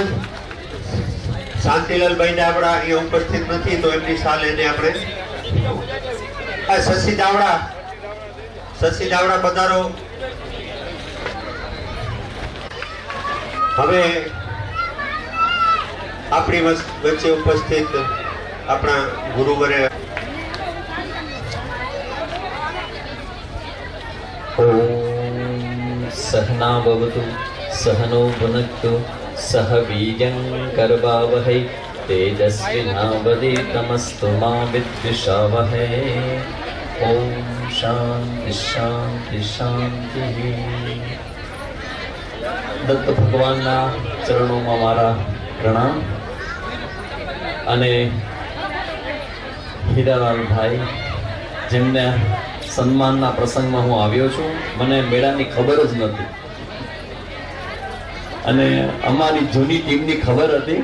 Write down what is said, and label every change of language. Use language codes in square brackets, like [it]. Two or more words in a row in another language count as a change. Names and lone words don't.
[gu] શાંતિલાલભાઈ ને આપણા અહીંયા ઉપસ્થિત નથી તો એમની શાલ એને આપણે શશી દાવડા પધારો. હવે આપણી વચ્ચે ઉપસ્થિત આપણા ગુરુવરે [sa] सहना भवतु सहनो भुनक्तु सह वीर्यं करवावहै तेजस्विनावधीतमस्तु मा विद्विषावहै. ओम शांति शांति शांति. [gu] દત્ત ભગવાનના ચરણોમાં મારા પ્રણામ. અને હીરાલાલભાઈ જેમને સન્માનના પ્રસંગમાં હું આવ્યો છું, મને મેળાની ખબર જ નથી અને અમારી જૂની ટીમની ખબર હતી.